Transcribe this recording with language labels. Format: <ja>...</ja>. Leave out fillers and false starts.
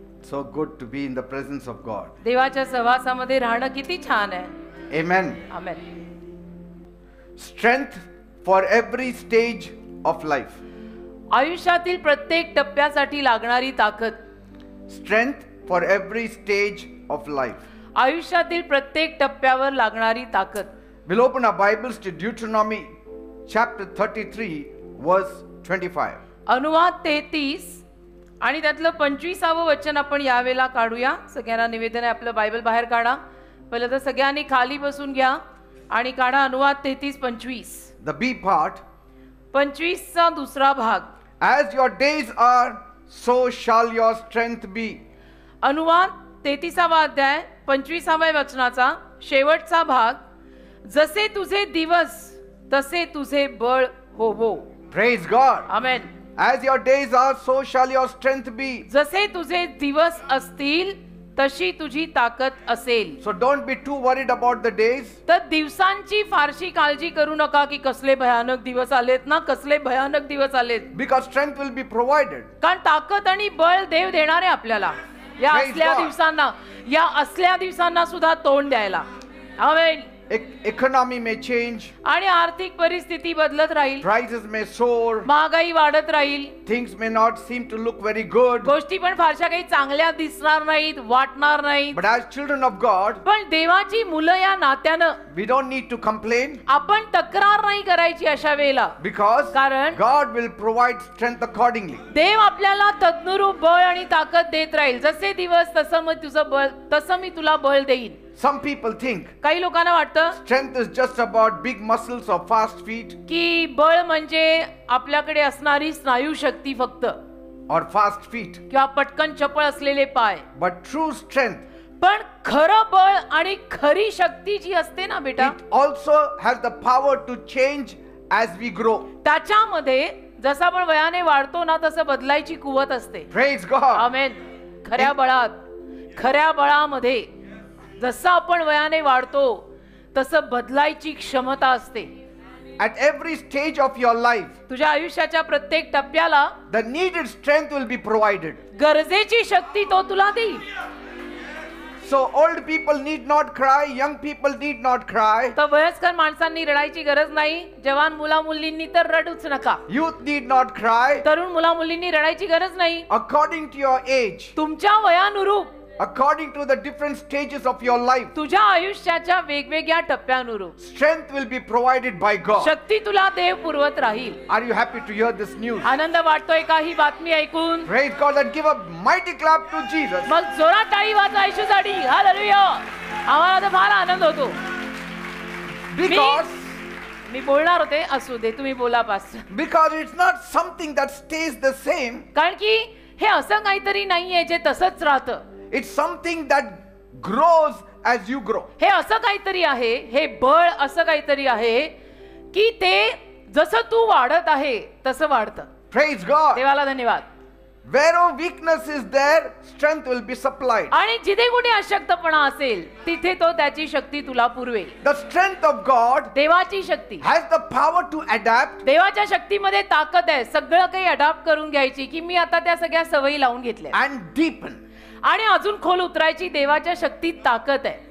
<en>So good to be in the presence of God.</en> <mr>देवाच्या सहवासामध्ये राहणं किती छान आहे.</mr> <en>Amen.</en> <mr>Amen.</mr> <en>Strength for every stage of life.</en> <mr>आयुष्यातील प्रत्येक टप्प्यासाठी लागणारी ताकद.</mr> <en>Strength for every stage of life.</en> <mr>आयुष्यातील प्रत्येक टप्प्यावर लागणारी ताकद.</mr> <en>We'll open our Bibles to Deuteronomy chapter 33 verse 25.</en> <mr>अनुवाद 33 आणि त्यातलं 25वं वचन आपण यावेळेला काढूया. सगळ्यांना निवेदन आहे, आपलं बायबल बाहेर काढा. पहिलं तर सगळ्यांनी खाली बसून घ्या आणि काढा अनुवाद 33-25.</mr> <en>The B part.</en> <mr>25चा दुसरा भाग.</mr> <en>As your days are, so shall your strength be.</en> <mr>अनुवाद 33वा अध्याय 25व्या वचनाचा शेवटचा भाग. जसे तुझे दिवस तसे तुझे बळ होवो.</mr> <en>Praise God.</en> <mr>Amen.</mr> <en>As your days are, so shall your strength be.</en> <mr>जसे तुझे दिवस असतील तशी तुझी ताकद असेल.</mr> <en>So don't be too worried about the days.</en> <mr>तर दिवसांची फारशी काळजी करू नका की कसले भयानक दिवस आलेत ना, कसले भयानक दिवस आलेत.</mr> <en>Because strength will be provided.</en> <mr>कारण ताकद आणि बळ देव देणार आहे आपल्याला या</mr> <en>Praise</en> <mr>असल्या</mr> <en>God.</en> <mr>दिवसांना, या असल्या दिवसांना सुद्धा तोंड द्यायला. आमेन.</mr> <en>Economy may change.</en> <mr>आणि आर्थिक परिस्थिती बदलत राहील.</mr> <en>Prices may soar.</en> <mr>महागाई वाढत राहील.</mr> <en>Things may not seem to look very good.</en> <mr>गोष्टी पण फारशा काही चांगल्या दिसणार नाहीत, वाटणार नाहीत.</mr> <en>But as children of God,</en> <mr>पण देवाची मुलं या नात्यानं</mr> <en>we don't need to complain.</en> <mr>आपण तक्रार नाही करायची अशा वेळेला.</mr> <en>Because</en> <mr>कारण</mr> <en>God will provide strength accordingly.</en> <mr>देव आपल्याला तद्नुरूप बळ आणि ताकद देत राहील. जसे दिवस तसं मग तुझं बळ, तसं मी तुला बळ देईन.</mr> <en>Some people think</en> <mr>काही लोकांना वाटतं</mr> <en>strength is just about big muscles or fast feet</en> <mr>की बळ म्हणजे आपल्याकडे असणारी स्नायू शक्ती फक्त,</mr> <en>or fast feet.</en> <mr>किंवा पटकन चपळ असलेले पाय.</mr> <en>But true strength,</en> <mr>पण खरं बळ आणि खरी शक्ती जी असते ना बेटा,</mr> <en>it also has the power to change as we grow.</en> <mr>त्याच्यामध्ये जसं आपण वयाने वाढतो ना तसं बदलायची कुवत असते.</mr> <en>Praise God.</en> <mr>आमेन. खऱ्या बळात, खऱ्या बळामध्ये जसं आपण वयाने वाढतो तसं बदलायची क्षमता असते.</mr> <en>At every stage of your life,</en> <mr>तुझ्या आयुष्याच्या प्रत्येक टप्प्याला</mr> <en>the needed strength will be provided.</en> <mr>गरजेची शक्ती तो तुला देईल.</mr> <en>So old people need not cry, young people need not cry.</en> <mr>तर वयस्कर माणसांनी रडायची गरज नाही, जवान मुला मुलींनी तर रडूच नका.</mr> <en>Youth need not cry.</en> <mr>तरुण मुला मुलींनी रडायची गरज नाही.</mr> <en>According to your age,</en> <mr>तुमच्या वयानुरूप,</mr> <en>according to the different stages of your life,</en> <mr>तुझ्या आयुष्याच्या वेगवेगळ्या टप्प्यानुरूप</mr> <en>strength will be provided by God.</en> <mr>शक्ती तुला देव पुरवत राहील.</mr> <en>Are you happy to hear this news?</en> <mr>आनंद वाटतोय का ही बातमी ऐकून?</mr> <en>Praise God and give a mighty clap to Jesus.</en> <mr>मग जोरात टाळी वाजवा येशूसाठी. हालेलुया. आम्हाला तर फार आनंद होतो.</mr> <en>Because</en> <mr>मी बोलणार होते, असू दे तुम्ही बोला pastor.</mr> <en>because it's not something that stays the same.</en> <mr>कारण की हे असं काहीतरी नाहीये जे तसंच राहतं.</mr> <en>It's something that grows as you grow.</en> <mr>हे असं काहीतरी आहे, हे बळ असं काहीतरी आहे की ते जसं तू वाढत आहे तसं वाढतं.</mr> <en>Praise God.</en> <mr>देवाला धन्यवाद.</mr> <en>Where weakness is there, strength will be supplied.</en> <mr>आणि जिथे कुठे अशक्तपणा असेल तिथे तो त्याची शक्ती तुला पुरवेल.</mr> <en>The strength of God</en> <mr>देवाची शक्ती</mr> <en>has the power to adapt.</en> <mr>देवाच्या शक्तीमध्ये ताकद आहे सगळं काही अडॉप्ट करून घ्यायची की मी आता त्या सगळ्या सवयी लावून घेतल्या</mr> <en>And deepen.</en> <mr>आणि अजून खोल उतरायची देवाच्या शक्तीत ताकद आहे.</mr>